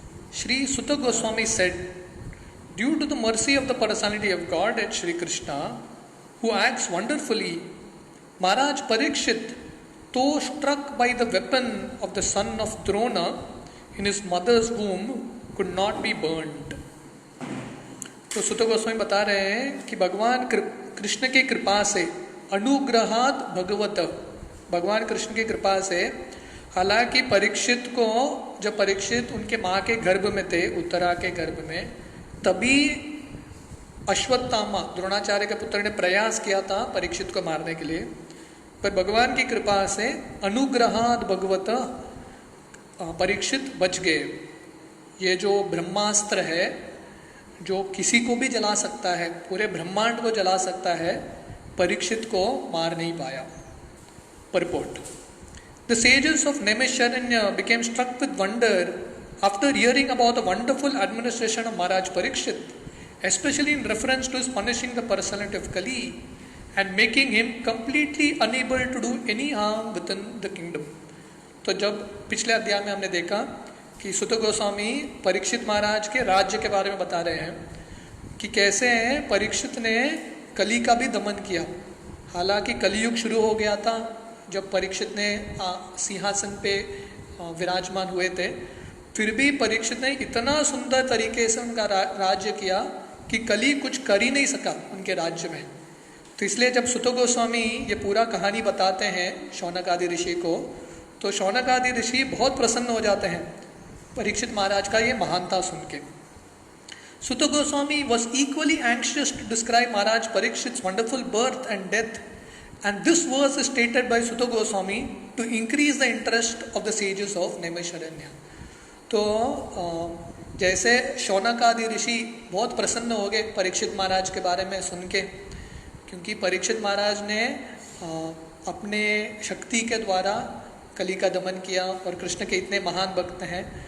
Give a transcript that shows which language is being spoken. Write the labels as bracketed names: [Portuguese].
[English] Sri Sutta Goswami said, due to the mercy of the personality of God at Sri Krishna, who acts wonderfully, Maharaj Parikshit, though struck by the weapon of the son of Drona in his mother's womb, could not be burned. [Hindi] तो सुत गोस्वामी बता रहे हैं कि भगवान कृष्ण की कृपा से, अनुग्रहात् भगवत, भगवान कृष्ण की कृपा से, हालांकि परीक्षित को, जब परीक्षित उनके माँ के गर्भ में थे, उत्तरा के गर्भ में, तभी अश्वत्थामा द्रोणाचार्य के पुत्र ने प्रयास किया था परीक्षित को मारने के लिए, पर भगवान की कृपा से अनुग्रहात् भगवत परीक्षित बच गए। ये जो ब्रह्मास्त्र है जो किसी को भी जला सकता है, पूरे ब्रह्मांड को जला सकता है, परीक्षित को मार नहीं पाया। [English] Purport. The sages of Naimisharanya became struck with wonder after hearing about the wonderful administration of Maharaj Parikshit, especially in reference to his punishing the personality of Kali and making him completely unable to do any harm within the kingdom. [Hindi] तो जब पिछले अध्याय में हमने देखा कि सुत गोस्वामी परीक्षित महाराज के राज्य के बारे में बता रहे हैं कि कैसे परीक्षित ने कली का भी दमन किया। हालांकि कलियुग शुरू हो गया था जब परीक्षित ने सिंहासन पे विराजमान हुए थे, फिर भी परीक्षित ने इतना सुंदर तरीके से उनका राज्य किया कि कली कुछ कर ही नहीं सका उनके राज्य में। तो इसलिए जब सुत गोस्वामी ये पूरा कहानी बताते हैं शौनक आदि ऋषि को, तो शौनक आदि ऋषि बहुत प्रसन्न हो जाते हैं परीक्षित महाराज का ये महानता सुन के। [English] Suta Goswami was equally anxious to describe Maharaj Parikshit's wonderful birth and death, and this verse is stated by Sutta Goswami to increase the interest of the sages of Naimisharanya. [Hindi] तो जैसे शौनक आदि ऋषि बहुत प्रसन्न हो गए परीक्षित महाराज के बारे में सुन के, क्योंकि परीक्षित महाराज ने अपने शक्ति के द्वारा कली का दमन किया और कृष्ण के इतने महान भक्त हैं